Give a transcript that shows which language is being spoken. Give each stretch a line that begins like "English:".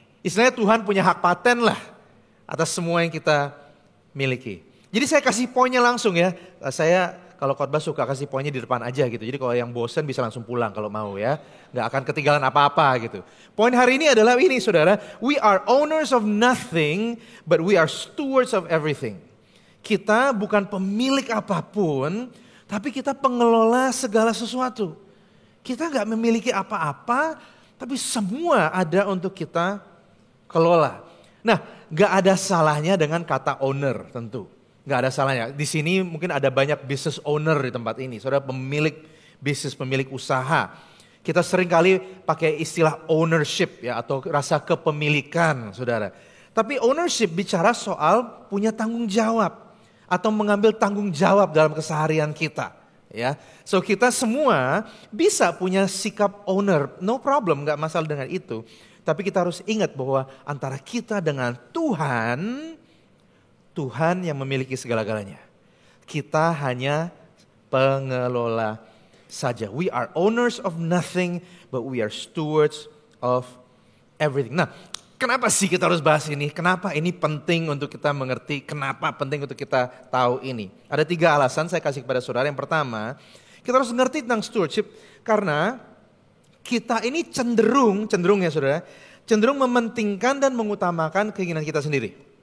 Indonesian: Istilahnya Tuhan punya hak paten lah atas semua yang kita miliki. Jadi saya kasih poinnya langsung ya. Saya kalau khotbah suka kasih poinnya di depan aja gitu. Jadi kalau yang bosan bisa langsung pulang kalau mau ya. Gak akan ketinggalan apa-apa gitu. Poin hari ini adalah ini saudara.
English: We are owners of nothing, but we are stewards of everything.
Indonesian: Kita bukan pemilik apapun, tapi kita pengelola segala sesuatu. Kita gak memiliki apa-apa, tapi semua ada untuk kita kelola. Nah, gak ada salahnya dengan kata owner tentu. Nggak ada salahnya. Di sini mungkin ada banyak business owner di tempat ini. Saudara pemilik bisnis, pemilik usaha. Kita sering kali pakai istilah ownership ya, atau rasa kepemilikan, saudara. Tapi ownership bicara soal punya tanggung jawab atau mengambil tanggung jawab dalam keseharian kita. Ya, so kita semua bisa punya sikap owner,
English: no problem,
Indonesian: nggak masalah dengan itu. Tapi kita harus ingat bahwa antara kita dengan Tuhan, Tuhan yang memiliki segala-galanya. Kita hanya pengelola saja.
English: We are owners of nothing, but we are stewards of everything.
Indonesian: Nah, kenapa sih kita harus bahas ini? Kenapa ini penting untuk kita mengerti? Kenapa penting untuk kita tahu ini? Ada 3 alasan saya kasih kepada saudara. Yang pertama, kita harus mengerti tentang stewardship karena kita ini cenderung ya saudara, cenderung mementingkan dan mengutamakan keinginan kita sendiri.